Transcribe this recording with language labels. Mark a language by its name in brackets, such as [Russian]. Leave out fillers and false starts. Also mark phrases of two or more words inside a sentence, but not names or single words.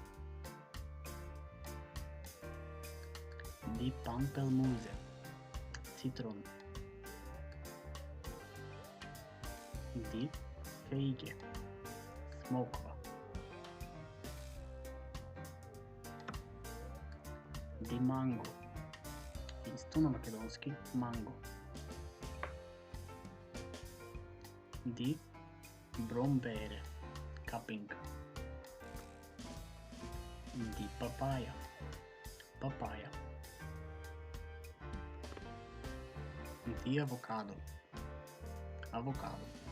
[German] Die Pampelmuse, цитрон. Die Feige, смоква. Die Mango, [Macedonian] исто на македонски манго. [German] Die Brombeere, капинка. Die Papaya, папаја. Die Avocado, авокадо.